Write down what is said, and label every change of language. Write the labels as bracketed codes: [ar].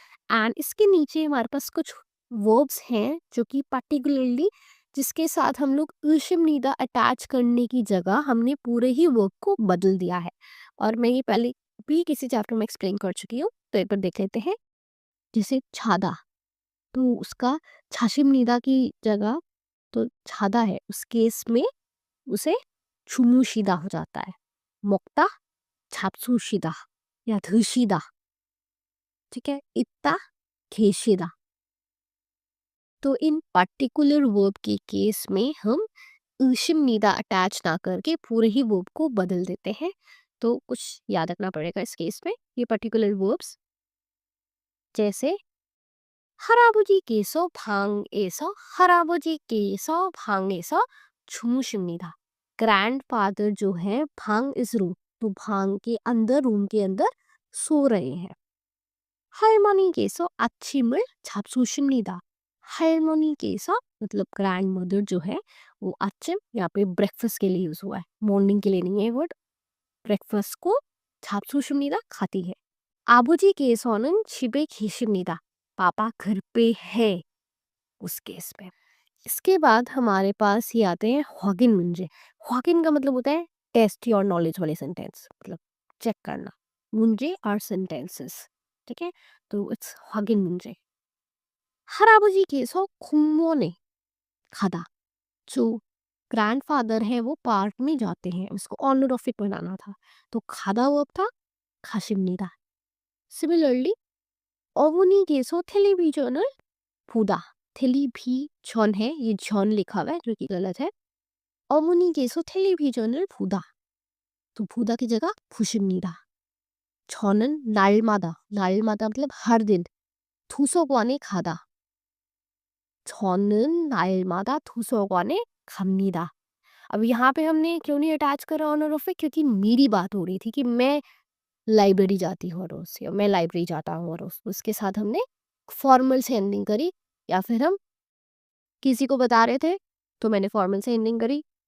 [hi] And इसके नीचे हमारे पास कुछ वर्ब्स हैं जो कि पर्टिकुलरली जिसके साथ हम लोग ईशिम नीदा अटैच करने की जगह हमने पूरे ही वर्ब को बदल दिया है। और मैं ये पहले भी किसी चैप्टर में एक्सप्लेन कर चुकी हूँ, तो एक बार देख लेते हैं। जैसे छादा, तो उसका छाशिम नीदा की जगह तो छादा है, उस केस में उसे 주무시다 हो जाता है। [ko] 먹다 잡수시다 या 드시다। [hi] ठीक है, इत्ता 계시다। तो इन पर्टिकुलर वर्ब के केस में हम ईशिम नीदा अटैच ना करके पूरे ही वर्ब को बदल देते हैं। तो कुछ याद रखना पड़ेगा इस केस में। ये पर्टिकुलर वर्ब्स जैसे [ko] 할아버지께서 방에서 할아버지께서 방에서 주무십니다। [hi] ग्रैंडफादर जो है भांग इस रूम, तो भांग के अंदर रूम के अंदर सो रहे हैं। [ko] 할머니께서 아침을 잡수십니다। [hi] 할머니께서 मतलब ग्रैंड मदर जो है वो आचिम यहाँ पे ब्रेकफास्ट के लिए यूज हुआ है, मॉर्निंग के लिए नहीं है वर्ड। ब्रेकफास्ट को 잡수십니다 खाती है। [ko] 아버지께서는 집에 계십니다। [hi] पापा घर पे है उस केस में। इसके बाद हमारे पास ये आते हैं हॉगिन मुंजे। हॉगिन का मतलब होता है टेस्ट योर नॉलेज वाले सेंटेंस, मतलब चेक करना। Moonje are sentences. ठीक है, तो इट्स हॉगिन मुंजे। [ko] 할아버지께서 공원에 가다, [hi] जो ग्रैंडफादर है वो पार्क में जाते हैं, उसको ऑनर ऑफ इट बनाना था, तो खादा वर्ब था 가십니다। सिमिलरली [ko] 어머니께서 텔레비전을 보다, [hi] 텔레비전 है, ये जॉन लिखा हुआ है जो कि गलत है। [ko] 어머니께서 텔레비전을 보다, तो 보다 [hi] की जगह [ko] 보십니다। 저는 날마다 [hi] मतलब हर दिन, [ko] 도서관에 가다, 저는 날마다 도서관에 갑니다। [hi] अब यहाँ पे हमने क्यों नहीं अटैच करा ऑनर ऑफ इट, क्योंकि मेरी बात हो रही थी कि मैं लाइब्रेरी जाती हूँ रोज, या मैं लाइब्रेरी जाता हूँ रोज, उसके साथ हमने फॉर्मल से एंडिंग करी। या फिर हम किसी को बता रहे थे तो मैंने फॉर्मल से एंडिंग करी।